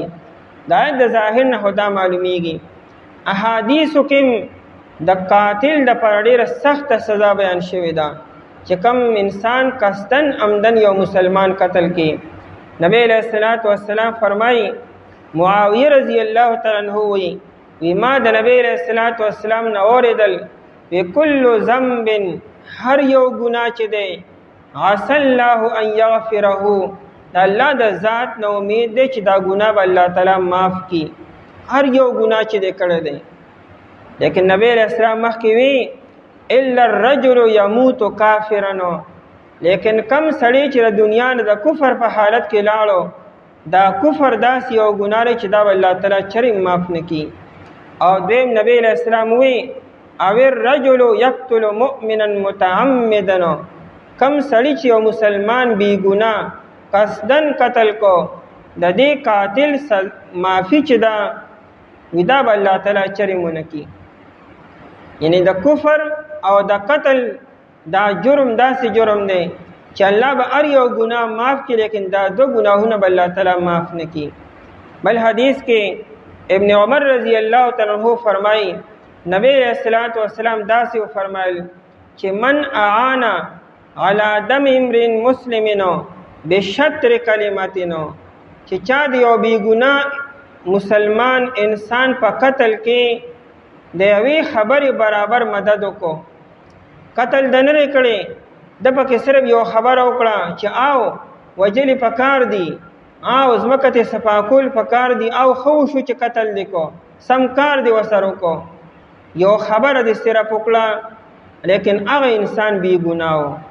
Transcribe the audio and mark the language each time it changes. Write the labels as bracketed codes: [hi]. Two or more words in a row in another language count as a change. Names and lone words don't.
[ps] دا آیت د ظاهر نه خو دا معلومیږي. احادیثو کې د قاتل دپاره ډېره سخته سزا بیان شوې ده چې کم انسان قصدن عمدن یو مسلمان قتل کې. نبی [ar] علیہ الصلوۃ والسلام [ps] فرمایي معاویه [ar] رضی الله تعالی عنہ [ps] وی ما د نبی [ar] علیہ الصلوۃ والسلام [ps] نه اوریدل وی [ar] کل ذنب [ps] هر یو ګناه چې دی [ar] عسى الله ان يغفره [ps] دا الله د ذات نه امید دی چې دا ګناه به الله تعالی معاف کړي هر یو ګناه چې دی کړی دی. لیکن نبی [ar] علیہ السلام [ps] مخکې وی [ar] الا الرجل يموت کافرا [ps] لیکن کم سړی چې د دنیا نه د کفر په حالت کې لاړو دا کفر داسې یو ګناه دی چې دا به الله تعالی چرې معاف نه کړي. او دویم نبی [ar] علیہ السلام [ps] وی [ar] او الرجل يقتل مؤمنا متعمدا [ps] کم سړی چې یو مسلمان بی ګناه قصدن قتل کو د دې قاتل معافي چې دا ودا به الله تعالی چرې مونه کړي. یعنی د کفر او د قتل دا جرم داسې جرم دی چې الله به هر یو ګناه معاف کړي لیکن دا دو ګناهونه به الله تعالی معاف نه کړي. بل حدیث کې ابن عمر [ar] رضی الله تعالی عنہ [ps] فرمایي نبی [ar] علیہ الصلوۃ والسلام [ps] داسې فرمایل چې [ar] من اعانا علی دم امرئ مسلم بشطر کلمتنا [ps] چې چا د یو بی ګناه مسلمان انسان په قتل کې د یوې خبرې برابر مدد وکړو. قتل د نه کړي د پکې صرف یو خبره وکړه چې آو وجلې پکار دي او ځمکه ته صفا کول پکار دي او خو شو چې قتل دی کو سم کار دی وسره کو یو خبره دې صرف وکړه لیکن هغه انسان بی ګناه.